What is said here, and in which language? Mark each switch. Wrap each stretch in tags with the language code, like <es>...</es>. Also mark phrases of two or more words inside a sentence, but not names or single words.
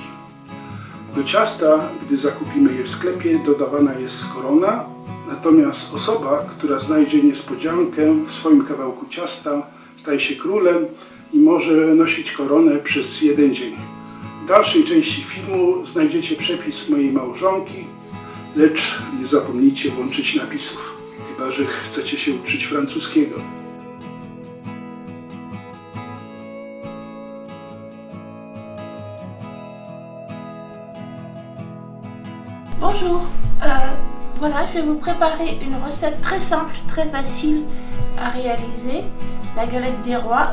<pl>Do ciasta, gdy zakupimy je w sklepie, dodawana jest korona, natomiast osoba, która znajdzie niespodziankę w swoim kawałku ciasta, staje się królem i może nosić koronę przez jeden dzień. W dalszej części filmu znajdziecie przepis mojej małżonki, lecz nie zapomnijcie włączyć napisów, chyba że chcecie się uczyć francuskiego.</pl> <fr>Bonjour, voilà, je vais vous préparer une recette très simple, très facile à réaliser, la galette des rois.</fr>